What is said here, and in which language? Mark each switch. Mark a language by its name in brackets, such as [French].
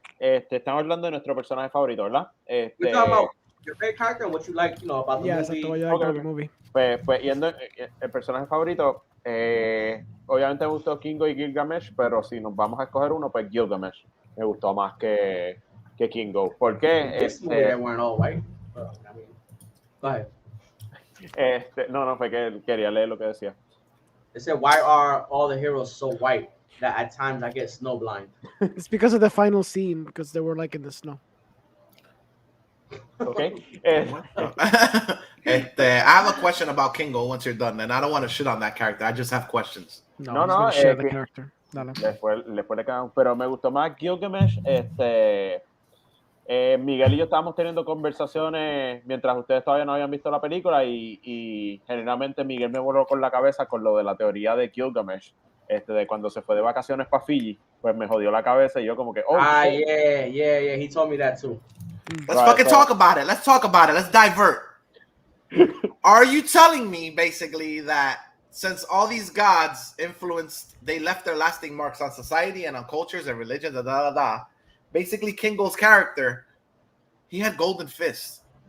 [Spanish] Estamos hablando de nuestro personaje favorito, ¿verdad? [English] We're talking about your favorite character and what you like, you know, about the Yeah, movie. [Spanish] exacto, [English] what you like about the movie. [Spanish] Pues yendo el personaje favorito, obviamente me gustó Kingo y Gilgamesh, pero si nos vamos a escoger uno, pues Gilgamesh me gustó más que Kingo. ¿Por qué? [English] This movie they weren't all white. I mean, go ahead. [Spanish] No, fue que quería leer lo que decía. [English] They said, why are all the heroes so white that at times I get snowblind? It's because of the final scene, because they were like in the snow. Okay. I have a question about Kingo once you're done, and I don't want to shit on that character. I just have questions. No, share the character. [Spanish] Dale. Después le quedan, pero me gustó más Gilgamesh. Miguel y yo estábamos teniendo conversaciones mientras ustedes todavía no habían visto la película y generalmente Miguel me voló con la cabeza con lo de la teoría de Gilgamesh, de cuando se fue de vacaciones para Fiji, pues me jodió la cabeza y yo como que [English] yeah, he told me that too. Let's fucking talk about it. Let's talk about it. Let's divert. Are you telling me basically that since all these gods they left their lasting marks on society and on cultures and religions, basically Kingo's character, he had golden fists.